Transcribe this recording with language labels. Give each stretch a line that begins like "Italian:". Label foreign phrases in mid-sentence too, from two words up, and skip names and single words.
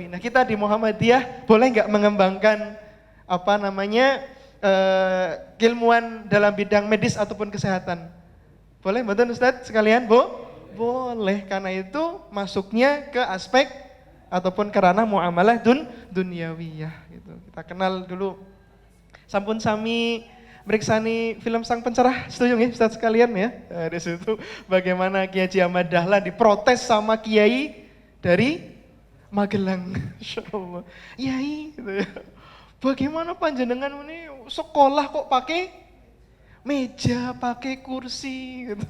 Indonesian: Nah kita di Muhammadiyah boleh nggak mengembangkan keilmuan dalam bidang medis ataupun kesehatan? Boleh, betul Ustadz sekalian? Boleh, karena itu masuknya ke aspek ataupun ke ranah
Arabic: muamalah dunyawiyah
Indonesian: gitu. Kita kenal dulu,
Javanese: sampun sami meriksani film Sang Pencerah, setuju nggih
Indonesian: Ustadz sekalian ya? Nah, di situ bagaimana Kiai Haji Ahmad Dahlan diprotes sama kiai dari Magelang. Insyaallah. Yai gitu ya. Bagaimana panjenengan ini sekolah kok pakai meja, pakai kursi gitu.